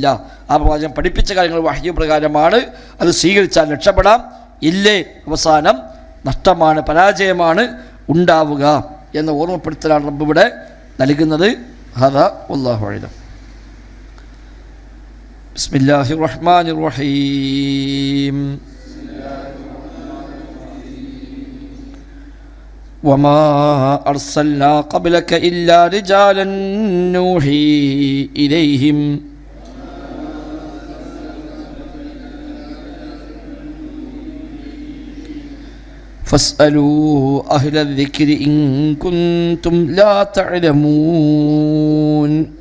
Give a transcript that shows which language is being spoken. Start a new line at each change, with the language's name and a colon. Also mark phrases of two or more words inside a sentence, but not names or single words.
Malayalam: ആ പ്രവാചകൻ പഠിപ്പിച്ച കാര്യങ്ങൾ വഹ്യ് പ്രകാരമാണ്. അത് സ്വീകരിച്ചാൽ രക്ഷപ്പെടാം, ഇല്ലേ അവസാനം നഷ്ടമാണ്, പരാജയമാണ് ഉണ്ടാവുക എന്ന ഓർമ്മപ്പെടുത്തലാണ് റബ്ബ് ഇവിടെ നൽകുന്നത്.
Arabic: هذا والله أعلم. بسم الله الرحمن الرحيم. وما أرسلنا قبلك إلا رجالا نوحي إليهم فاسألوا أهل الذكر إن كنتم لا تعلمون